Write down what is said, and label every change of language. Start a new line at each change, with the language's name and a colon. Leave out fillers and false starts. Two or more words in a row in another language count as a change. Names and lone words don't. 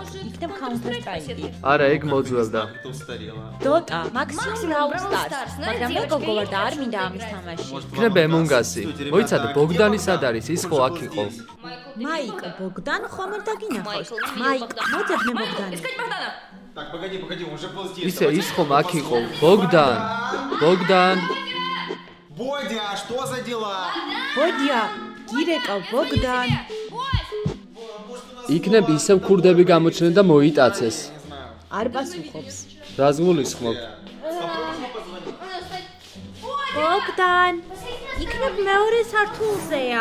Georgian: იქნებ Counter Strike. არა, ეგ მოძველდა. Dota, Maximum Brawl Stars. მაგრამ მე გოგო ვარ და არ მინდა ამის თამაში. იქნება Among Us-ი. მოიცადე, ბოგდანი სად არის? ის ხო აქ იყო. მაიკ, ბოგდან ხომ არ დაგინახავს? მაიკ, მოძებ მე ბოგდანი.
Russian: Так, погоди, он же был здесь.
Georgian: ისე ის ხომ აქ იყო. ბოგდან.
Russian: Бодя, что за дела?
Georgian: ბოდია, გირეკავ ბოგდან. იქნებ ისევ ქურდები გამოჩნდნენ და მოიტაცეს. არ პასუხობს. რას გულისხმობ? ბოგდან, იქნებ მეორე სართულზეა.